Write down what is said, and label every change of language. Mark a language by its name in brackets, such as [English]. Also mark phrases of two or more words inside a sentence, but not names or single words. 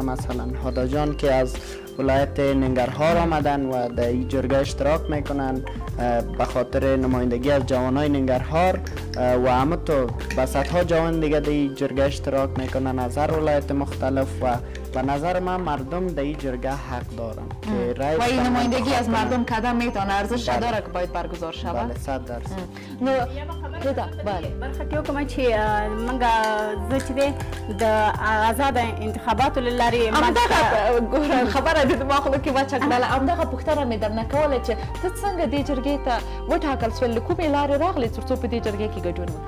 [Persian] مثلا هادا جان که از ولایت ننگرهار آمدن و در این جرگه اشتراک میکنن به خاطر نمایندگی از جوانای ننگرهار و همه تو صدها جوان دیگه در این جرگه اشتراک میکنن از هر ولایت مختلف و به نظر من مردم در این جرگه حق دارن که رای و این نمایندگی از مردم کدام میتونه ارزش داره که باید برگزار شود. بله 100%. [Pashto] نو بله برخه کې کوم چې موږ زه چې د آزاد انتخاباتو له لارې همدغه خبره د ما خو کې واچ کړله همدغه پوښتنه مې درنه کوله چې ته څنګه دې جرګې ته وټاکل شول له کومې لارې راغلې تر څو په دې جرګې کې ګډون وکړې؟